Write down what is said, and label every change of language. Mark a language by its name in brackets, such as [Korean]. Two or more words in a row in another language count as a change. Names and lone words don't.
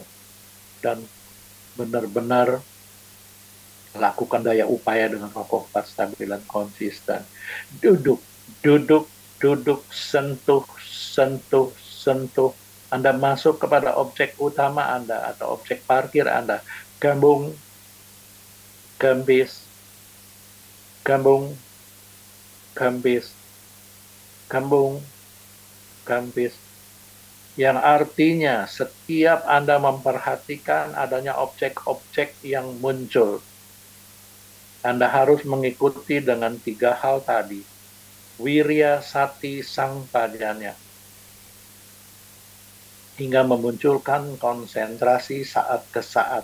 [Indonesian] Dan benar-benar lakukan daya upaya dengan kokoh, kuat, stabil, dan konsisten. Duduk, duduk, duduk, sentuh, sentuh, sentuh. Anda masuk kepada objek utama Anda atau objek parkir Anda. Gambung, gambis, gambung, gambis, gambung, gambis. Yang artinya setiap Anda memperhatikan adanya objek-objek yang muncul, Anda harus mengikuti dengan 3 hal tadi. [Pali] Wirya, sati, sangpajanya. [Indonesian] Hingga memunculkan konsentrasi saat ke saat.